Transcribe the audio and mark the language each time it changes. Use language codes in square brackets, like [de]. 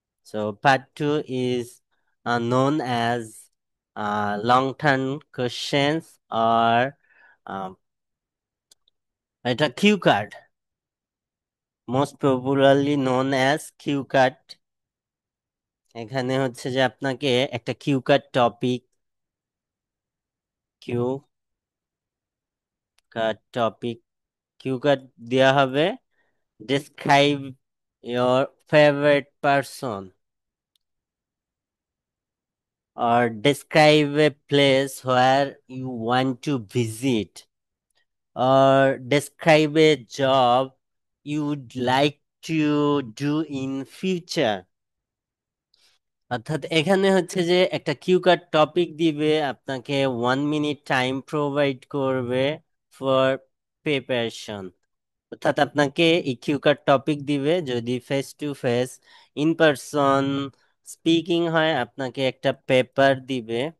[en] so part two is known as long term questions or [bn] এটা [en] Cue card, most popularly known as cue card. [bn] এখানে হচ্ছে যে আপনাকে একটা cue card topic, cue card topic, cue card দেওয়া হবে। [en] Describe your favorite person or describe a place where you want to visit or describe a job you would like to do in future। [bn] অর্থাৎ এখানে হচ্ছে যে একটা cue card topic দিবে, আপনাকে 1 minute time provide করবে ফর প্রিপারেশন। অর্থাৎ আপনাকে এই কিউ কার্ড টপিক দিবে, যদি face to face in person speaking হয় আপনাকে একটা পেপার দিবে।